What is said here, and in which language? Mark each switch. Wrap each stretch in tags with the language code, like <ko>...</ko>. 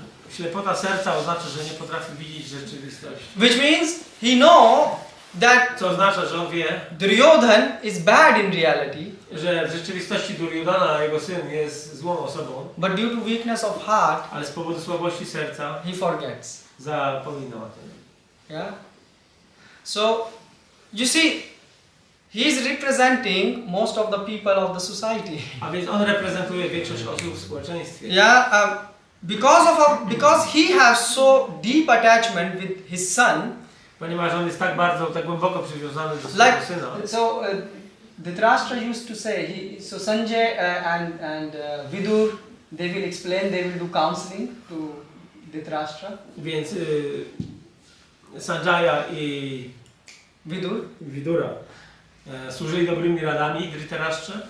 <pl>Ślepota serca oznacza, że nie potrafi widzieć rzeczywistości.</pl> <en>Which means he know that</en> <pl>Co oznacza, że on wie,</pl> <en>Duryodhan is bad in reality,</en> <pl>że w rzeczywistości Duryodhana, jego syn, jest złą osobą,</pl> <en>but due to weakness of heart,</en> <pl>ale z powodu słabości serca</pl> <en>he forgets.</en> <pl>zapomina o tym.</pl> <en>Yeah. So you see, he is representing most of the people of the society.</en> <pl>A więc on reprezentuje większość osób w społeczeństwie.</pl> <en>Yeah, because he has so deep attachment with his son.</en> <pl>Ponieważ on jest tak głęboko przywiązany do swojego syna.</pl> <en>So Dhritarashtra used to say, so Sanjay and Vidur, they will explain, they will do counseling to Dhritarashtra.</en> <pl>Więc Sanjaya i Vidura służyli dobrymi radami Dhritarashtrze.</pl>